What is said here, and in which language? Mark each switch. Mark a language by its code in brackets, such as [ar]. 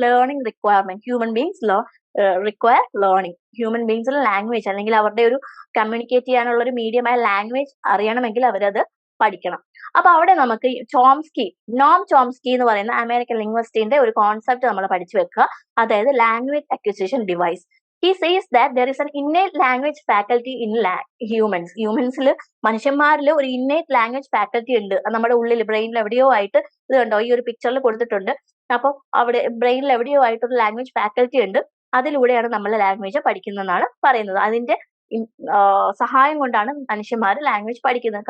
[en] Learning requirement. Human beings require learning. [ml] Human ബീങ്സിന് language അല്ലെങ്കിൽ അവരുടെ ഒരു കമ്മ്യൂണിക്കേറ്റ് ചെയ്യാനുള്ള ഒരു മീഡിയമായ ലാംഗ്വേജ് അറിയണമെങ്കിൽ അവരത് പഠിക്കണം. അപ്പൊ അവിടെ നമുക്ക് നോം ചോംസ്കി എന്ന് പറയുന്ന അമേരിക്കൻ ലിംഗ്വിസ്റ്റിന്റെ ഒരു കോൺസെപ്റ്റ് നമ്മൾ പഠിച്ചു വെക്കുക. അതായത് language acquisition device. [en] He says that there is an innate language faculty in humans. [ml] ഹ്യൂമൻസിൽ, മനുഷ്യന്മാരിൽ ഒരു [en] innate language faculty [ml] ഉണ്ട്. നമ്മുടെ ഉള്ളിൽ ബ്രെയിനിൽ എവിടെയോ ആയിട്ട്, ഇത് കണ്ടോ ഈ ഒരു പിക്ചറിൽ കൊടുത്തിട്ടുണ്ട്. അപ്പൊ അവിടെ ബ്രെയിനിൽ എവിടെയോ ആയിട്ടൊരു ലാംഗ്വേജ് ഫാക്കൽറ്റി ഉണ്ട്. അതിലൂടെയാണ് നമ്മൾ ലാംഗ്വേജ് പഠിക്കുന്നതെന്നാണ് പറയുന്നത്. അതിന്റെ സഹായം കൊണ്ടാണ് മനുഷ്യന്മാർ ലാംഗ്വേജ് പഠിക്കുന്നത്.